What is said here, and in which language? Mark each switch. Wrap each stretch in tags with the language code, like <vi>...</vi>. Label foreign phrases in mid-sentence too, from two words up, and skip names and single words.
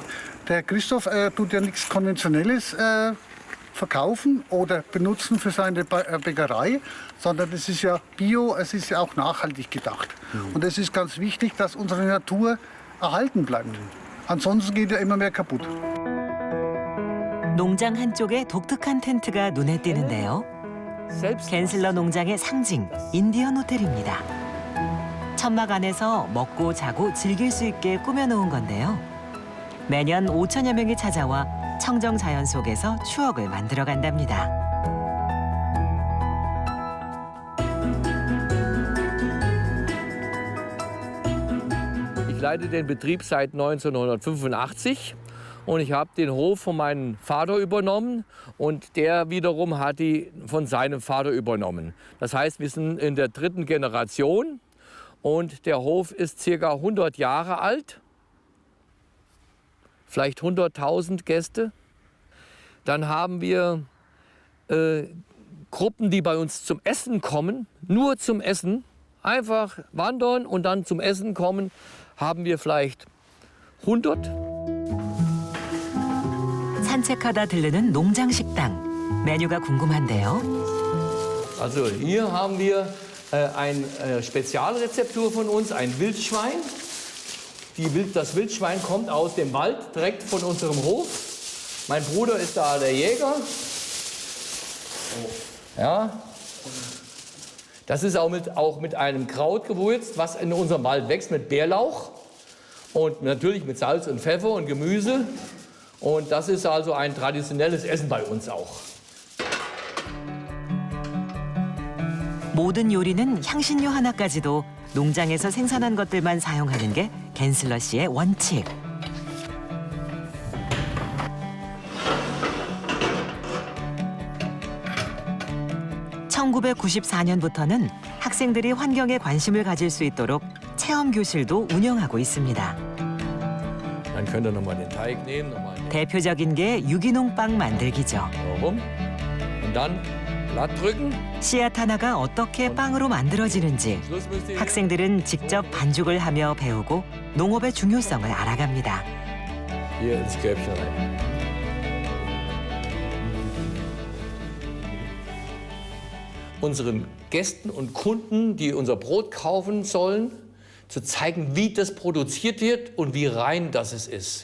<de>Der Christoph tut ja nichts Konventionelles verkaufen oder benutzen für seine Bäckerei, sondern es ist ja Bio, es ist ja auch nachhaltig gedacht. Und es ist ganz wichtig, dass unsere Natur erhalten bleibt. Ansonsten geht ja immer mehr kaputt.</de> <ko>농장 한쪽에 독특한 텐트가 눈에 띄는데요.</ko> <de>Selbst</de> <ko>갠슬러 농장의 상징, 인디언 호텔입니다. 천막 안에서 먹고 자고 즐길 수 있게 꾸며놓은 건데요. 매년 5천여 명이 찾아와 청정 자연 속에서 추억을 만들어 간답니다.</ko> <de>Ich leite den Betrieb seit 1985 und ich habe den Hof von meinem Vater übernommen und der wiederum hat die von seinem Vater übernommen. Das heißt, wir sind in der 3. Generation und der Hof ist ca. 100 Jahre alt, vielleicht 100.000 Gäste. Dann haben wir Gruppen, die bei uns zum Essen kommen, nur zum Essen, einfach wandern und dann zum Essen kommen, haben wir vielleicht 100.</de> <ko>산책하다 들르는 농장 식당. 메뉴가 궁금한데요.</ko> <de>Also hier haben wir eine Spezialrezeptur von uns, ein Wildschwein. Das Wildschwein kommt aus dem Wald, direkt von unserem Hof. Mein Bruder ist da der Jäger. Ja. Das ist auch mit einem Kraut gewürzt, was in unserem Wald wächst, mit Bärlauch. Und natürlich mit Salz und Pfeffer und Gemüse. Und das ist also ein traditionelles Essen bei uns auch.</de> <ko>모든 요리는 향신료 하나까지도 농장에서 생산한 것들만 사용하는 게 갠슬러 씨의 원칙. (1994년부터는) 학생들이 환경에 관심을 가질 수 있도록 체험 교실도 운영하고 있습니다.</ko> <de>Dann könnt ihr nochmal den Teig nehmen.</de> <ko>대표적인 게 유기농 빵 만들기죠.</ko> <de>Warum? Und dann glatt drücken.</de> <ko>씨앗 하나가 어떻게 빵으로 만들어지는지</ko> <de>Schluss müsst ihr</de> <ko>학생들은 직접 반죽을 하며 배우고 농업의 중요성을 알아갑니다.</ko> <de>hier ins Körbchen rein. Unseren Gästen und Kunden, die unser Brot kaufen sollen, zu zeigen, wie das produziert wird und wie rein das es ist.</de>